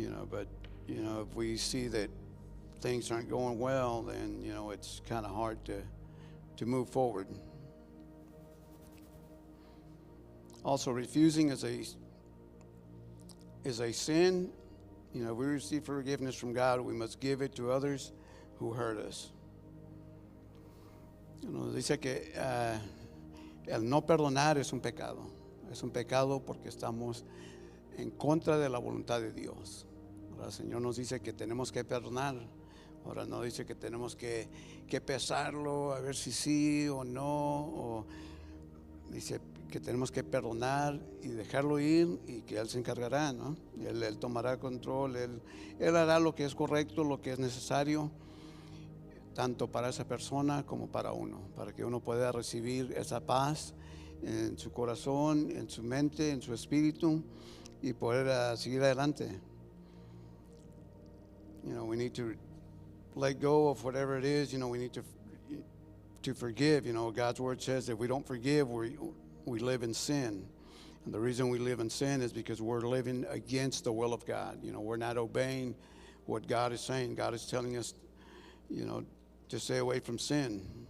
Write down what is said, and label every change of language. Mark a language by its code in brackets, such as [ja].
[en] But if we see that things aren't going well, then it's kind of hard to move forward. Also, refusing is a sin. If we receive forgiveness from God, we must give it to others who hurt us. [es] Dice que el no perdonar es un pecado. Es un pecado porque estamos en contra de la voluntad de Dios. Ahora el Señor nos dice que tenemos que perdonar. Ahora no dice que tenemos que pesarlo a ver si sí o no. O dice que tenemos que perdonar y dejarlo ir y que Él se encargará, ¿no? Él tomará control, Él hará lo que es correcto, lo que es necesario, tanto para esa persona como para uno, para que uno pueda recibir esa paz en su corazón, en su mente, en su espíritu y poder seguir adelante. [en] We need to let go of whatever it is. We need to forgive. God's word says that if we don't forgive, we live in sin. And the reason we live in sin is because we're living against the will of God. We're not obeying what God is saying. God is telling us, to stay away from sin.